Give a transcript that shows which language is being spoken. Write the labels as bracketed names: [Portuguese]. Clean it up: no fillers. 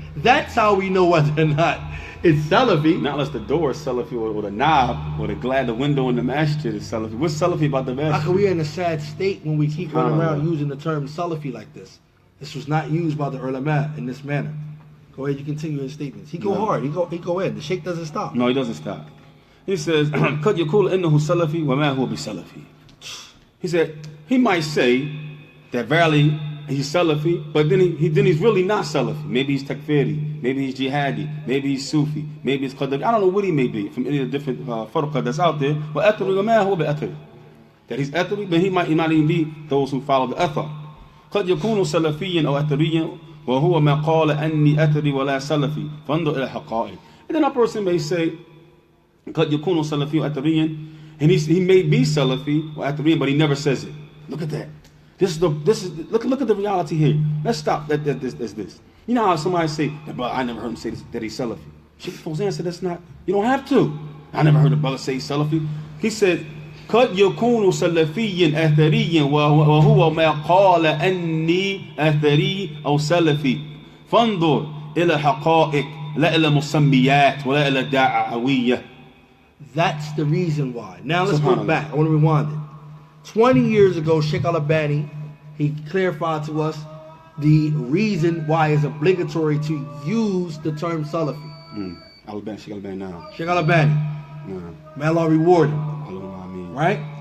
[English] That's how we know whether or not it's Salafi. Not unless the door is Salafi or the knob or the window in the masjid is Salafi. What's Salafi about the masjid? How can we in a sad state when we keep running around using the term Salafi like this? This was not used by the ulama in this manner. Go ahead, you continue your statements. He go hard. He go in. The Sheikh doesn't stop. No, he doesn't stop. He says, [Arabic] قَدْ يَقُولُ إِنَّهُ سَلَفِي وَمَا هُوَ بِسَلَفِي. [English] He said, he might say that verily he's Salafi, but then he's really not Salafi. Maybe he's Takfiri, maybe he's Jihadi, maybe he's Sufi, maybe he's Qadari. I don't know what he may be from any of the different farqa that's out there. But [Arabic] Athari وَمَا هُوَ بِأَثَرِ. [English] That he's Athari, but he might not even be those who follow the Athar. [Arabic] قَدْ يَكُونُ سَلَفِيًّا أَوْ أَثَرِيًّا وَهُوَ مَا قَالَ أَنِّي أَثَرِي وَلَا سَلَفِي فَانْظُرْ إِلَى الْحَقَائِقِ. [English] And then a person may say, [Arabic] قَدْ يَكُونُ سَلَفِيًّا وَأَثَرِيًّا, [English] and he may be Salafi or Athariyan, but he never says it. Look at that. Look at the reality here. Let's stop at this. You know how somebody say, but I never heard him say this, that he's Salafi. Sheikh Fawzan said that's not. You don't have to. I never heard a brother say Salafi. He said, [Arabic] قد يكون سلفيا أثريا وهو ما قال أني أثري أو سلفي فانظر إلى حقائق لا إلى مسميات ولا إلى دعوية. [English] That's the reason why. Now let's go back. I want to rewind it. 20 years ago, Sheikh Al-Albani, he clarified to us the reason why it's obligatory to use the term Salafi. Sheikh Al-Albani now. Sheikh Al-Albani. May Allah reward him. Right?